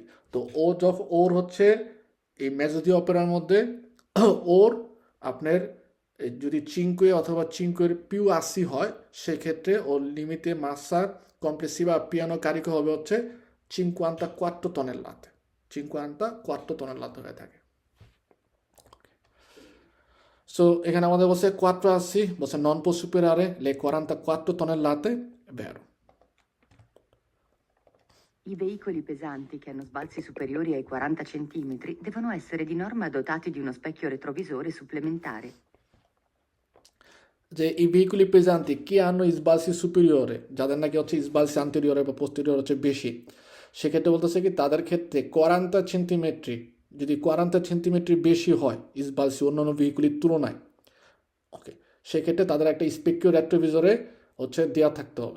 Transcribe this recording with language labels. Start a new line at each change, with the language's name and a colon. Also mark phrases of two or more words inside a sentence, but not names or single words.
Bangla: তো ও যখন ওর হচ্ছে এই
Italian: mezzo d'opera
Bangla: মধ্যে ওর আপনার যদি
Italian: cinque o cinque più assi
Bangla: হয় সেক্ষেত্রে ওর
Italian: limite massa complessiva pieno carico
Bangla: হবে হচ্ছে 54 tonnellate, 54 tonnellate হয়ে থাকে। সো এখানে আমাদের বলছে 4 আসি, বলছে
Italian: non può superare le 44 tonnellate, vero. I veicoli pesanti che hanno sbalzi superiori ai 40 cm devono essere di norma dotati di uno specchio retrovisore supplementare.
Bangla: যে এই
Italian: veicoli pesanti che hanno sbalzi superiori,
Bangla: যাদের নাকি হচ্ছে
Italian: sbalzi anteriori
Bangla: বা পোস্টেরিয়র হচ্ছে বেশি, সেক্ষেত্রে বলতেছে কি তাদের ক্ষেত্রে 40 সেন্টিমিটার, যদি 40 সেন্টিমিটার বেশি হয় ইসবালসি অন্যান্য ভেহিকুলির তুলনায়, ওকে, সেক্ষেত্রে তাদের একটা
Italian: specchio retrovisore
Bangla: হচ্ছে দেওয়া থাকতে হবে।